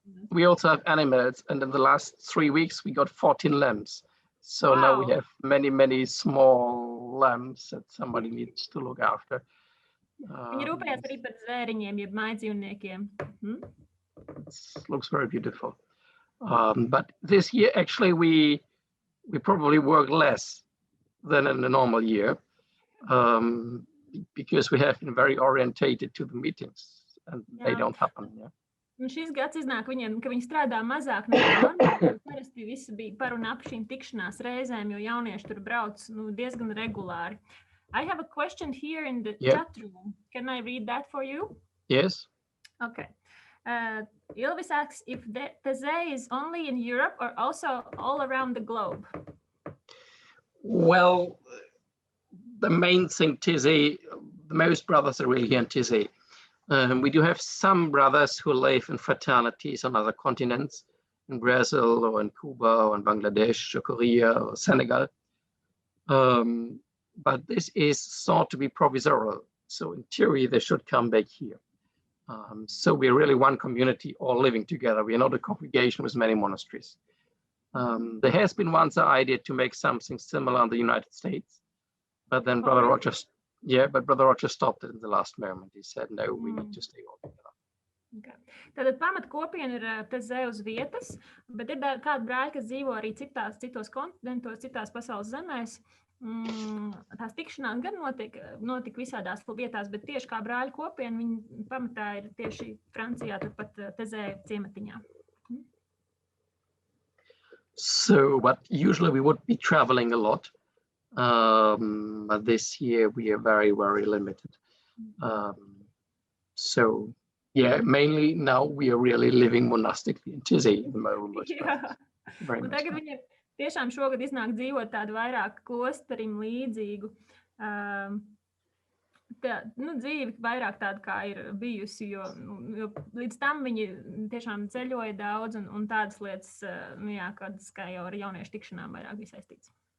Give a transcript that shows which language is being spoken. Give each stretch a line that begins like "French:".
English: we also have animals, and in the last 3 weeks we got 14 lambs. So now we have many small lambs that somebody needs to look after.
Latvian: Viņi rūpējas arī par zvēriņiem, jeb mājdzīvniekiem.
English: It looks very beautiful. But this year actually we probably work less than in a normal year because we have been very orientated to the meetings. And they don't happen, yeah.
Latvian: Un šis gads iznāk viņiem, ka viņi strādā mazāk nekā normāli. Parasti visi bija par un ap šīm tikšanās reizēm, jo jaunieši tur brauc diezgan regulāri.
English: I have a question here in the chat room. Can I read that for you? Yes. Okay. Ilvis asks if Taize is only in Europe or also all around the globe. Well, the main thing, Taize, most brothers are really here in Taize. We do have some brothers who live in fraternities on other continents, in Brazil or in Cuba or in Bangladesh or Korea or Senegal. But this is thought to be provisional. So in theory, they should come back here. So we're really one community all living together. We are not a congregation with many monasteries. There has been once an idea to make something similar in the United States, but then Brother Roger stopped it in the last moment. He said, no, we need to stay all together. Okay.
Latvian: Tātad pamat kopiena ir Taize uz vietas, bet ir kādi brāļi, kas dzīvo arī citos kontinentos, citās pasaules zemēs. Tās tikšanās gan notika visādās vietās, bet tieši kā brāļu kopiena, viņi pamatā ir tieši Francijā, turpat Taize ciematiņā.
English: So, but usually we would be traveling a lot. But this year we are very, very limited. So, yeah, mainly now we are really living monastically in Taize at the moment. Very much.
Latvian: Tagad viņiem tiešām šogad iznāk dzīvot tādu vairāk klosterim līdzīgu. Dzīve vairāk tāda, kā ir bijusi, jo līdz tam viņi tiešām ceļoja daudz un tādas lietas, kādas kā jau ar jauniešu tikšanām vairāk bija saistīts.